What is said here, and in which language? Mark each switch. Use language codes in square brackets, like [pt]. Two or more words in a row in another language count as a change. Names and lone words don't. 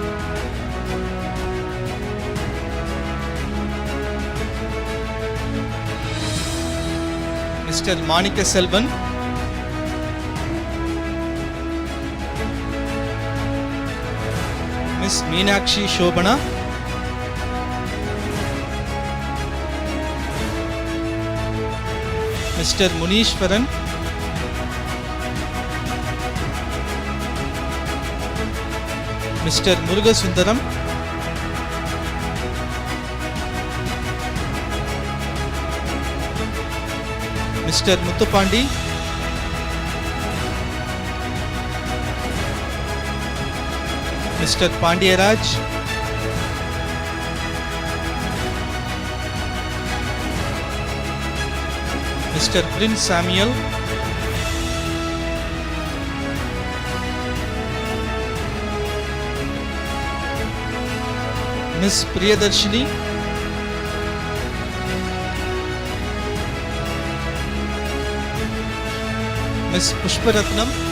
[en] Mr. Manika Selvan. Ms. Meenakshi Shobana. Mr. Munishwaran. Mr. Murugasundaram. Mr. Muthupandi. Mr. Pandiyaraj. Mr. Prince Samuel. Ms. Priyadarshini. Ms. Pushparatnam.